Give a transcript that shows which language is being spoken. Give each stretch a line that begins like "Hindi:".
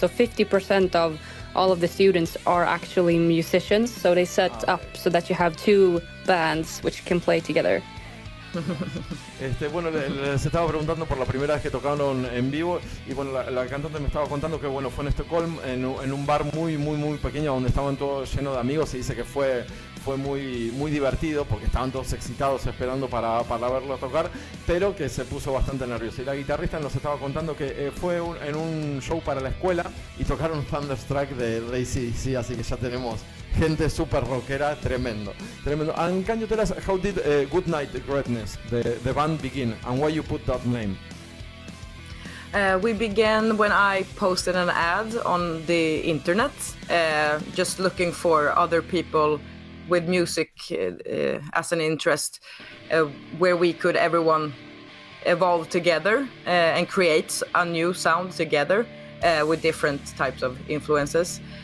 English: So 50% of all of the students are actually musicians. So they set up so that you have 2 bands which can play together.
Spanish: Bueno, les estaba preguntando por la primera vez que tocaron en vivo, y bueno, la cantante me estaba contando que bueno, fue en Estocolmo, en un bar muy pequeño donde estaban todos llenos de amigos, y dice que fue muy divertido porque estaban todos excitados esperando para verlo tocar, pero que se puso bastante nervioso. Y la guitarrista nos estaba contando que fue en un show para la escuela y tocaron Thunderstruck de AC/DC, así que ya tenemos gente super rockera, tremendo.
English: And can you tell us how did Good Night Greatness, the band, begin, and why you put that name? We began when I posted an ad on the internet, just looking for other people with music as an interest, where we could everyone evolve together and create a new sound together with different types of influences.